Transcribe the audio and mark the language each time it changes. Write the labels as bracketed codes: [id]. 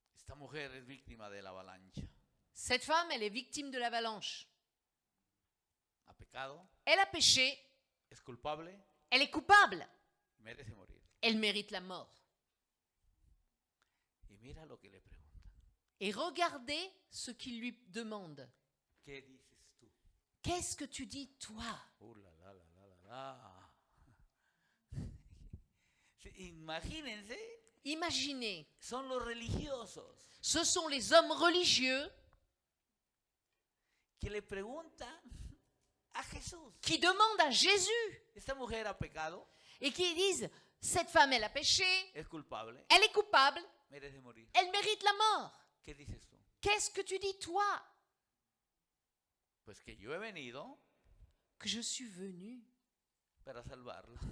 [es] Esta mujer es víctima de la avalancha. [fr] Cette femme, elle est victime de l'avalanche. [es] Ha pecado, [fr] Elle a péché, [es] es culpable, [fr] elle est coupable, [es] merece morir. [fr] elle mérite la mort. [es] Y mira lo que le pregunta. [fr] Et regardez ce qu'il lui demande. [es] ¿Qué dices tú? [fr] Qu'est-ce que tu dis, toi? La, la, la, la, la, la. [es] Sí, imagínense, [fr] Imaginez, [es] son los religiosos [fr] ce sont les hommes religieux [es] que le preguntan a Jesús. [fr] qui demandent à Jésus [es] Esta mujer ha pecado, [fr] et qui disent, cette femme, elle a péché, [es] es culpable, [fr] elle est coupable, [es] merece morir. [fr] elle mérite la mort. [es] ¿Qué dices tú? [fr] Qu'est-ce que tu dis, toi? [es] Pues que yo he venido [fr] Que je suis venu [es] para salvarla,